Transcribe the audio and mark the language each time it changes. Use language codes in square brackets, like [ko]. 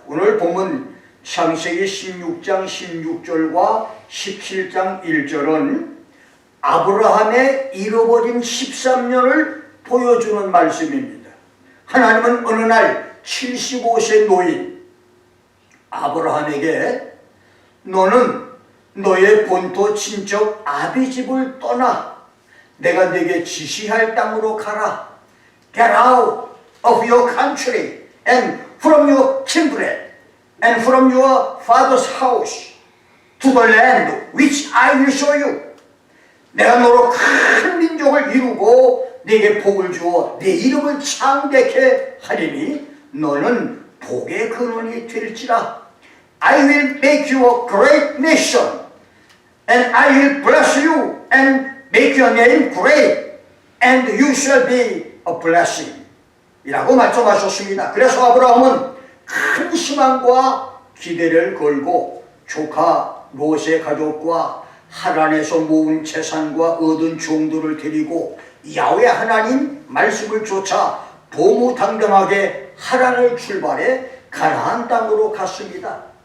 [ko] 오늘 본문 창세기 16장 16절과 17장 1절은 아브라함의 잃어버린 13년을 보여주는 말씀입니다. 하나님은 어느 날 75세 노인 아브라함에게 너는 너의 본토 친척 아비집을 떠나 내가 네게 지시할 땅으로 가라. [en] Get out of your country and from your kindred and from your father's house to the land which I will show you. [ko] 내가 너로 큰 민족을 이루고 네게 복을 주어 네 이름을 창대케 하리니 너는 복의 근원이 될지라. [en] I will make you a great nation and I will bless you and make your name great and you shall be a blessing [ko] 이라고 말씀하셨습니다. 그래서 아브라함은 큰 희망과 기대를 걸고 조카 롯의 가족과 하란에서 모은 재산과 얻은 종들을 데리고 야훼 하나님 말씀을 쫓아 도무당당하게 하란을 출발해 가나안 땅으로 갔습니다.